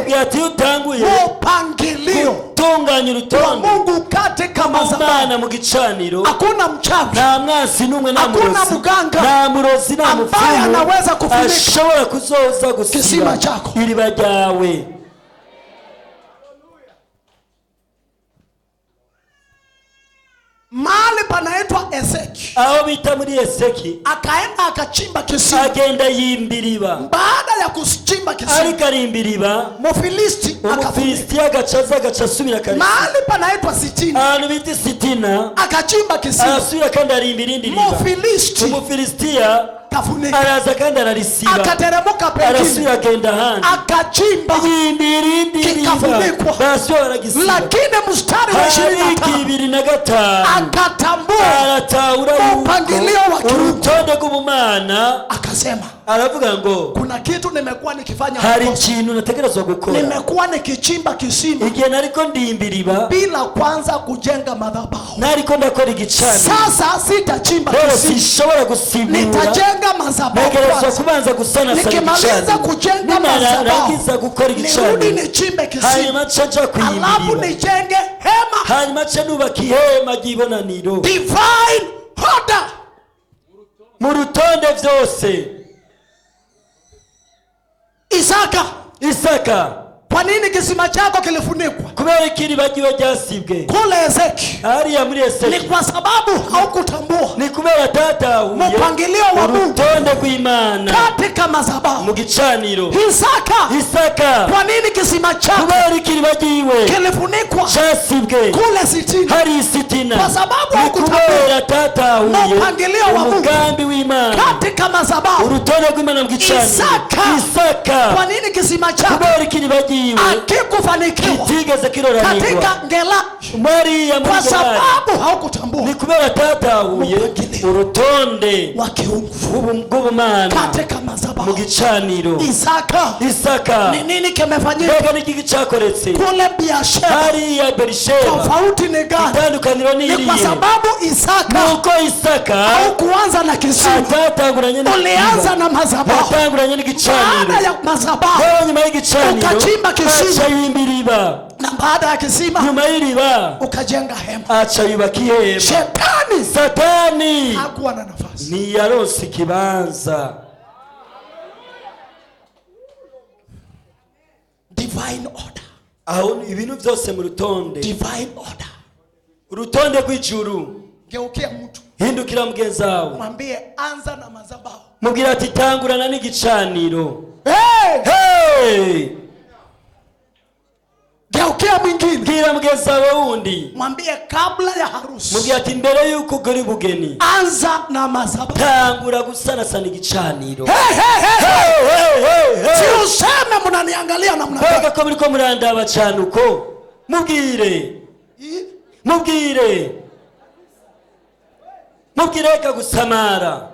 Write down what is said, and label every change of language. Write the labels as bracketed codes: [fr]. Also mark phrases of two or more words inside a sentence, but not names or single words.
[rn] mugihe ati utanguye [sw] mpangilio [rn] gutunganya [sw] wa [rn] urutonde [sw] Mungu katika madhabahu, [rn] Imana mu gicaniro, [sw] hakuna mchawi, [rn] nta mwasi n'umwe, nta [sw] hakuna [rn] murozi, muganga nta murozi, nta [sw] ambaye anaweza [rn] mupfumu [sw] kufunika [rn] ashobora kuzoza gusiba [sw] kisima chako, [rn] iriba ryawe. [sw] mahali panaitwa Eseki. [rn] Aho bita muri Eseki, [sw] Akaenda akachimba kisima. [rn] agenda yimbiriba. [sw] Baada ya kuchimba kisima, [rn] ariko arimbiriba, [sw] Mufilisti akafunika. [rn] Umufilistiya agaca asubira kare. [sw] Mahali panaitwa Sitina, [rn] ahantu bita Sitina, [sw] akachimba kisima. [rn] arasubira kandi arimbira indi riba. [sw] Mufilisti [rn] Umufilistiya [sw] kafunika, [rn] araza kandi ararisiba, [sw] akateremuka pengine, [rn] arasubira agenda ahandi, [sw] akachimba [rn] yimbira indi riba, [sw] kikafunikwa. [rn] barasubira baragisiba. [sw] Lakini mstari wa 25 akatambua [rn] aratahura [sw] mpangilio wa kiungu, [rn] urutonde rw'ubumana, [sw] akasema [rn] aravuga ngo [sw] kuna kitu nimekuwa nikifanya, [rn] hari ikintu nategerezwa gukora. [sw] nimekuwa nikichimba kisima [rn] igihe nariko ndimbiriba [sw] bila kwanza kujenga madhabahu. [rn] nariko ndakora igicaniro, [sw] Sasa sitachimba [rn] rero [sw] kisima, [rn] sinshobora gusimbura, [sw] nitajenga madhabahu [rn] ntegerezwa [sw] kwanza. [rn] kubanza gusanasana [sw] Nikimaliza [rn] igicaniro, [sw] kujenga [rn] narangiza [sw] madhabahu, [rn] gukora [sw] nirudi [rn] igicaniro, [sw] nichimbe kisima, [rn] hanyuma nca nja [sw] alafu [rn] kuyimbiriba, [sw] nijenge hema, [rn] hanyuma nca nubaka ihema ry'ibonaniro. [en] divine order. [rn] Mu rutonde vyose Isaka, [sw] kwa nini kisima chako kilifunikwa [rn] kubera ikiriba ryiwe ryasibwe [sw] kule Eseki? [rn] hariya muri Ni Eseki, [sw] kwa sababu haukutambua [rn] ni kubera atatahuye [sw] mpangilio wa Mungu [rn] urutonde rw'Imana [sw] katika [rn] mu [sw] madhabahu. [rn] gicaniro. [sw] Isaka, [rn] Isaka [sw] kwa nini nini kisima chake [rn] kubera kiribagiwe [sw] kilifunikwa [rn] cyasibwe [sw] kule sitini? [rn] hari isitina [sw] Kwa sababu [rn] kubera tatahuye [sw] mpangilio wa Mungu [rn] umugambi w'Imana [sw] katika madhabahu. [rn] urutonde rw'Imana mu gicaniro. [sw] Isaka kwa nini kisima chake [rn] kubera kiribagiwe [sw] akikufanikiwa [rn] kitigeze kiroranirwa [sw] katika ngela? Mariya Kwa sababu haukutambua [rn] ni kubera tatahuye urutonde [sw] wa kiungu [rn] bw'Ubumana [sw] katika madhabahu [rn] mu gicaniro. Isaka [sw] ni nini kimefanyika? [rn] mbega n'iki cyakoretse [sw] Kule biashara [rn] hariya Berisheba. [sw] tofauti ni gani? [rn] Itandukaniro ni [sw] Ni kwa [rn] irihe? [sw] sababu Isaka [rn] nuko Isaka [sw] haukuanza na kisima, [rn] atatanguranye [sw] ulianza na madhabahu. [rn] atanguranye n'igicaniro. [sw] Baada ya madhabahu [rn] nyuma y'igicaniro [sw] ukachimba kisima, [rn] aca yimba iriba. [sw] na baada ya kisima [rn] nyuma y'iriba [sw] ukajenga hema. [rn] aca yubaka ihema. [sw] Shetani [rn] Satani [sw] hakuwa na nafasi. [rn] ntiyaronse ikibanza. [en] Divine order. [rn] aho ibintu byose mu rutonde. [en] Divine order. [rn] urutonde rw'ijuru. [sw] Geukia mtu, [rn] hindukira mugenzi wawe [sw] mwambie anza na madhabahu. [rn] mubwira ati tangurana n'igicaniro. [sw] Hey! Geukia mwingine, [rn] bwira mugenzi wawe wundi, [sw] mwambie kabla ya harusi, [rn] mubwira ati mbere yuko ugura ubugeni [sw] anza na madhabahu. [rn] tangura gusanasana igicaniro. [sw] Si useme mnaniangalia namna gani. [rn] Mbega ko biriko murandaba cyane uko. mubwire reka gusamara.